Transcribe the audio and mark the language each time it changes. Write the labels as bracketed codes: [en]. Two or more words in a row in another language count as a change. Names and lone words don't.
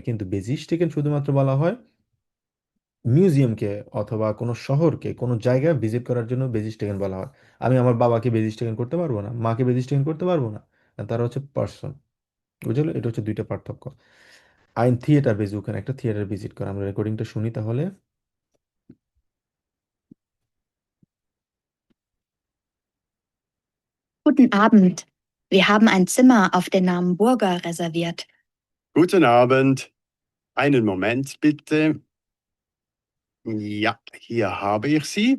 [bn] কিন্তু বেজিস্টেকেন শুধুমাত্র বলা হয় মিউজিয়ামকে অথবা কোনো শহরকে, কোনো জায়গায় ভিজিট করার জন্য বেজিস্টেকেন বলা হয়। আমি আমার বাবাকে বেজিস্টেকেন করতে পারবো না, মাকে বেজিস্টেকেন করতে পারবো না, কারণ তারা হচ্ছে পার্সন। বুঝলো? এটা হচ্ছে দুইটা পার্থক্য। [de] ein Theater besuchen, [bn] একটা থিয়েটার ভিজিট করা। আমরা রেকর্ডিংটা শুনি তাহলে। [de] Guten Abend. Wir haben ein Zimmer auf den Namen Burger reserviert. Guten Abend. Einen Moment bitte. Ja, hier habe ich sie.